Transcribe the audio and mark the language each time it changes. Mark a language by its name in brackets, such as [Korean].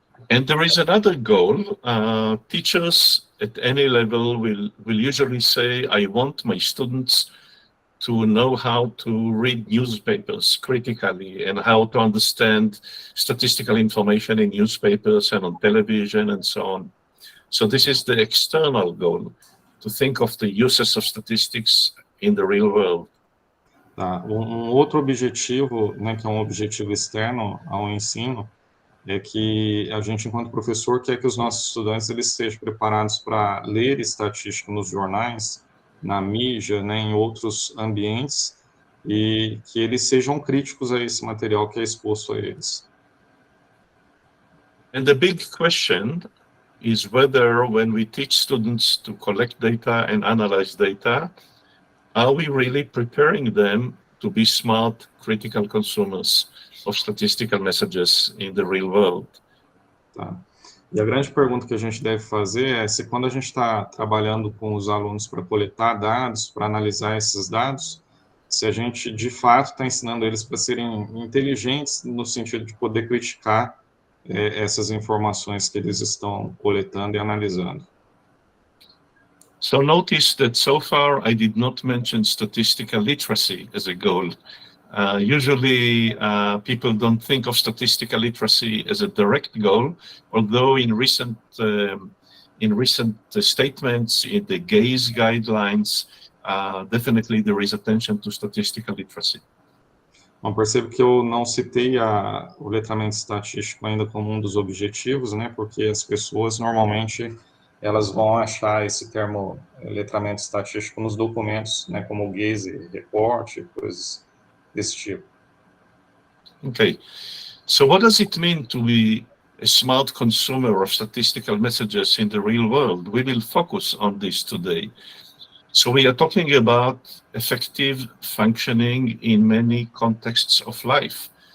[English] And there is another goal. Teachers at any level will usually say, I want my students to know how to read newspapers critically and how to understand statistical information in newspapers and on television and so on. So this is the external goal, to think of the uses of statistics in the real world. [Portuguese] Tá. Outro objetivo, né, que é um objetivo externo ao ensino, é que a gente, enquanto professor, quer que os nossos estudantes eles estejam preparados para ler estatística nos jornais, na mídia, né, em outros ambientes, e que eles sejam críticos a esse material que é exposto a eles. [English] And the big question is whether when we teach students to collect data and analyze data, are we really preparing them to be smart, critical consumers of statistical messages in the real world? [Portuguese] Tá. E a grande pergunta que a gente deve fazer é se quando a gente está trabalhando com os alunos para coletar dados, para analisar esses dados, se a gente de fato está ensinando eles para serem inteligentes no sentido de poder criticar essas informações que eles estão coletando e analisando. [English] So notice that so far I did not mention statistical literacy as a goal. Usually people don't think of statistical literacy as a direct goal, although in recent statements in the GAZE guidelines, definitely there is attention to statistical literacy. [Portuguese] Bom, percebo que eu não citei o letramento estatístico ainda como um dos objetivos, né, porque as pessoas normalmente elas vão achar esse termo letramento estatístico nos documentos, né, como o GAZE Report, coisas desse tipo. [English] Okay, so what does it mean to be a smart consumer of statistical messages in the real world? We will focus on this today. So we are talking about effective functioning in many contexts of life.